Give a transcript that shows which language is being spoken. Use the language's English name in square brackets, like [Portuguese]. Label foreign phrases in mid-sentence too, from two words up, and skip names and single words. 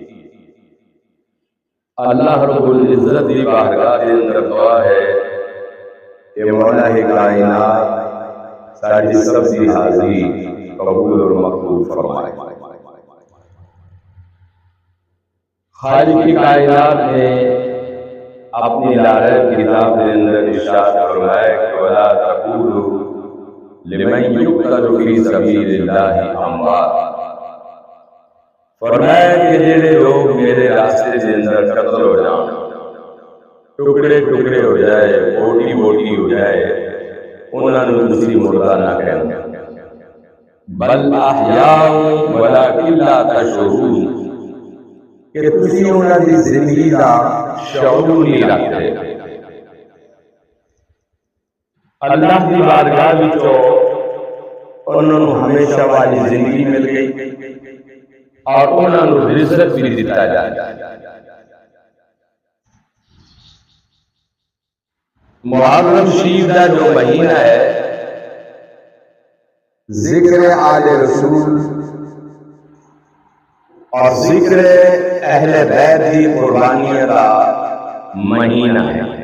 [Punjabi] اللہ [Arabic] رب العزت [Punjabi] دی بارگاہ دے اندر دعا ہے کہ مولا کائنات ساری سب دی حاضری قبول اور مقبول فرمائے۔ خالق کائنات نے اپنی لارب کتاب کے اندر ارشاد فرمایا کہ [Arabic] ولا تقولوا لمن يقتل في سبيل الله اموات، [Punjabi] فرمایا کہ جڑے لوگ میرے راستے کے اندر قتل ہو جان، ٹکڑے ٹکڑے ہو جائے، بوٹی بوٹی ہو جائے، انہاں نوں تسی مردہ نہ کہنا، [Arabic] بل احیاء ولکن لا تشعرون، [Punjabi] کہ تسی انہاں دی زندگی دا شعور نہیں رکھتے۔ اللہ کی بارگاہ وچوں انہاں نوں ہمیشہ والی زندگی مل گئی اور انہاں نوں رزق بھی دتا جائے۔ [Urdu] محرم شریف کا جو مہینہ ہے ذکر آل رسول اور ذکر اہل بیت کی قربانیاں کا مہینہ ہے۔